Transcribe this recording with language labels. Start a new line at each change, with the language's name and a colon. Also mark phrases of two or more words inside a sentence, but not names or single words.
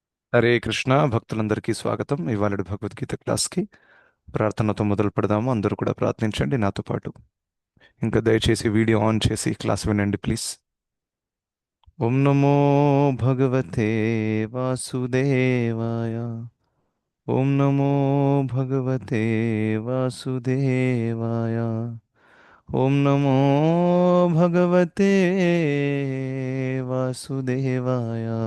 Telugu: హరే కృష్ణ భక్తులందరికీ స్వాగతం. ఇవాళ భగవద్గీత క్లాస్కి ప్రార్థనతో మొదలు పెడదాము. అందరూ కూడా ప్రార్థించండి నాతో పాటు. ఇంకా దయచేసి
English: video on
Telugu: చేసి క్లాస్ వినండి ప్లీజ్.
Sanskrit: ఓం నమో భగవతే వాసుదేవాయ. ఓం నమో భగవతే వాసుదేవాయ. ఓం నమో భగవతే వాసుదేవాయ.